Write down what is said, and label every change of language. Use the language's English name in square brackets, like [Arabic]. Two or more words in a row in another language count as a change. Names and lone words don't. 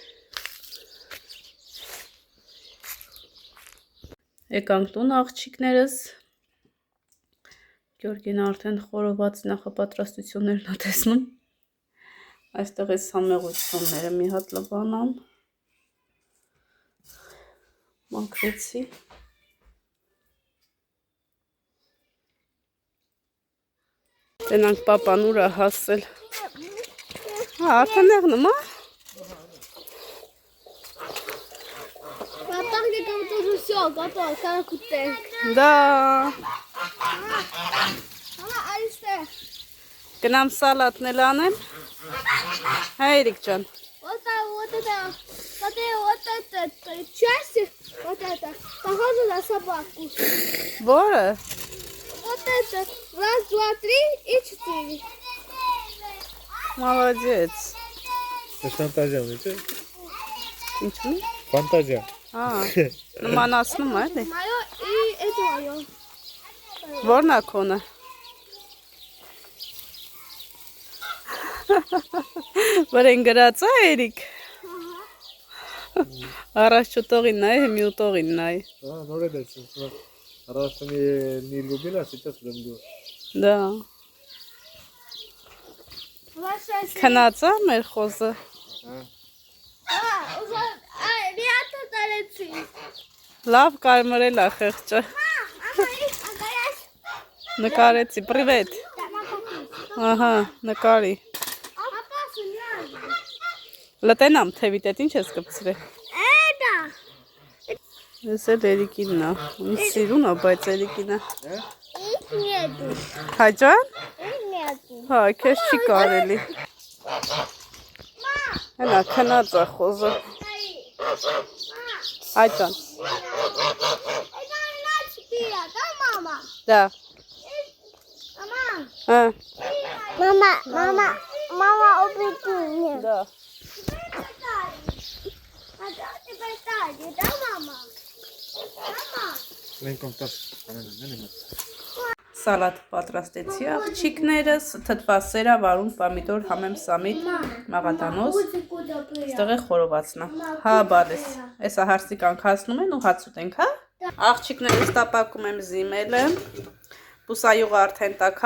[Armenian] Եկանք տուն աղջիկներս։ Գյորգին արդեն խորոված նախապատրաստություններն է տեսնում։ Այստեղ է համեղությունները մի հատ լվանամ։ Մաքրեցի։ Տենանք պապան ուր է հասել։ Արդեն եղնում, հա։ [Russian] Папа, где там тоже все, готово, как утек. Да. Мама, Алисте, [Armenian] Գնամ սալատն էլ անեմ։ Հայրիկ ջան։ [Russian] вот это, смотри, вот это, части, вот это, похоже на собаку. [Armenian] Որը։ [Russian] Вот это, 1, 2, 3 и 4. Молодец։ [Armenian] Ես ֆանտազիա ունի, չէ՞։ Ինչու՞։ Ֆանտազիա։ Նմանացնում է, էլի։ [Russian] Мое и это мое. [Armenian] Որն է քոնը։ Վրեն գրած է, Էրիկ։ Առաջ չուտողին նայ, հիմի ուտողին նայ։ Նոր է դեցում։ Առաջ [Russian] не любила, а сейчас люблю։ Да։ Ваша [Armenian] Քնած է մեր խոզը։ [Russian] уже, ребята, далецы. [Armenian] Լավ կարմրել է խեղճը։ [Russian] Мама, а [Armenian] Նկարեցի, պրիվետ։ Ահա, նկարի։ [Russian] Папа, сняли. [Armenian] Լտենամ թևիտ էդ ինչ ես կպցրել։ [Russian] Это. [Armenian] Ես էլ Էրիկինն է։ Ինձ սիրուն է, բայց Էրիկինը։ [Russian] Их нету. [Armenian] Հաջան։ [Russian] Их нету. [Armenian] Հա, քեզ չի կարելի։ Հենա, քնած է խոզը։ Հաջան։ [Russian] Это на 4, да, мама? [Armenian] Դա։ [Russian] Мама. [Armenian] Հա, [Russian] Мама, убеди меня. [Armenian] դա։ [Russian] А да, ты поставишь, да, мама? Мама. [Armenian] Մենք կոնտակտ կանենք, նե՞։ Սալատ պատրաստեցի աղջիկներս, թթվասերա, վարուն, պամիդոր, համեմ սամիտ, մաղադանոս, ստեղ է խորովածնա։ Հա, բալես, էսա հարսիկ անքասնում են ու հաց ուտենք, հա։ Աղջիկներս տապակում եմ զիմելը, բուսայուղը արդեն տաքացել